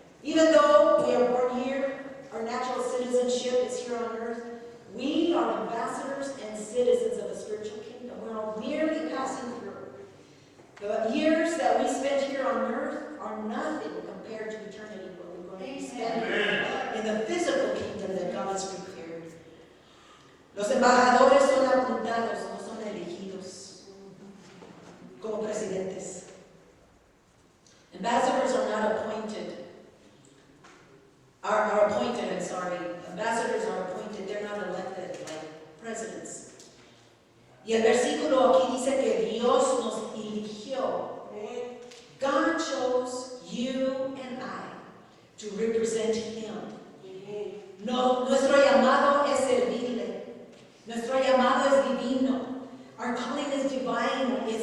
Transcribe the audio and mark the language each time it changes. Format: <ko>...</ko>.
<en>Even though we are born here, our natural citizenship is here on earth, we are ambassadors and citizens of a spiritual kingdom. We're all merely passing through. The years that we spend here on earth are nothing compared to eternity, where we're going to be spending in the physical kingdom that God has prepared.</en> <es>Los embajadores son apuntados, no son elegidos como presidentes.</es> <en>Ambassadors are not appointed. Are appointed, I'm sorry. Ambassadors are appointed, they're not elected like presidents.</en> <es>Y el versículo aquí dice que Dios nos eligió.</es> <en>God chose you and I to represent Him.</en> <es>No, nuestro llamado es servirle. Nuestro llamado es divino.</es> <en>Our calling is divine.</en>